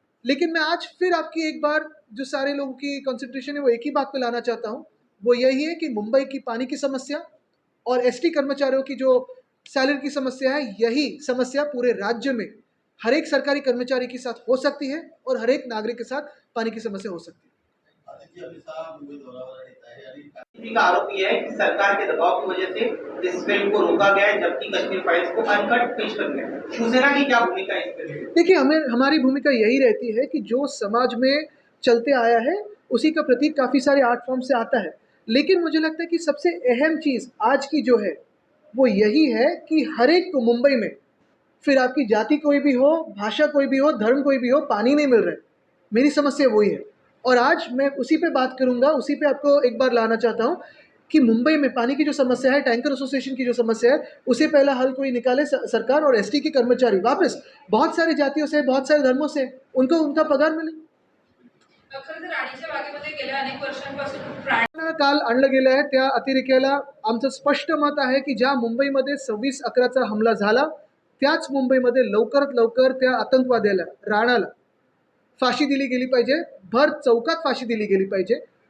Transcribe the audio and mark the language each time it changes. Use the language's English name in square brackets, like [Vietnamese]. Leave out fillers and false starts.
[Hindi] लेकिन मैं आज फिर आपकी एक बार जो सारे लोगों की कंसंट्रेशन है वो एक ही बात पे लाना चाहता हूँ, वो यही है कि मुंबई की पानी की समस्या और एसटी कर्मचारियों की जो सैलरी की समस्या है, यही समस्या पूरे राज्य में हर एक सरकारी कर्मचारी के साथ हो सकती है और हर एक नागरिक के साथ पानी की समस्या हो सकती है. [Marathi] आदित्य अमित शाह मुंबई दौऱ्यावर येत आहे आणि [Hindi] बीजेपी का आरोप यह है कि सरकार के दबाव की वजह से इस फिल्म को रोका गया है, जबकि कश्मीर फाइल्स को अनकट पेश कर दिया. शिवसेना की क्या भूमिका है इस फिल्म? देखिए, हमारी भूमिका यही रहती है कि जो समाज में चलते आया है उसी का प्रतीक काफ़ी सारे आर्ट फॉर्म से आता है. लेकिन मुझे लगता है कि सबसे अहम चीज़ आज की जो है वो यही है कि हर एक को मुंबई में, फिर आपकी जाति कोई भी हो, भाषा कोई भी हो, धर्म कोई भी हो, पानी नहीं मिल रहा है. मेरी समस्या वही है और आज मैं उसी पे बात करूंगा, उसी पे आपको एक बार लाना चाहता हूँ कि मुंबई में पानी की जो समस्या है, टैंकर एसोसिएशन की जो समस्या है, उसे पहला हल कोई निकाले सरकार, और एसटी के कर्मचारी वापस बहुत सारी जातियों से, बहुत सारे धर्मों से, उनको उनका पगार मिले. [Marathi] खरं तर राणीच्या बागेमध्ये गेल्या अनेक वर्षांपासून प्राणी काल आणलं गेलं आहे त्या अतिरेक्याला आमचं स्पष्ट मत आहे की ज्या मुंबईमध्ये 26/11चा हमला झाला, त्याच मुंबईमध्ये लवकरात लवकर त्या आतंकवाद्याला, राणाला फाशी दिली गेली पाहिजे, भर चौकात फाशी दिली गेली पाहिजे.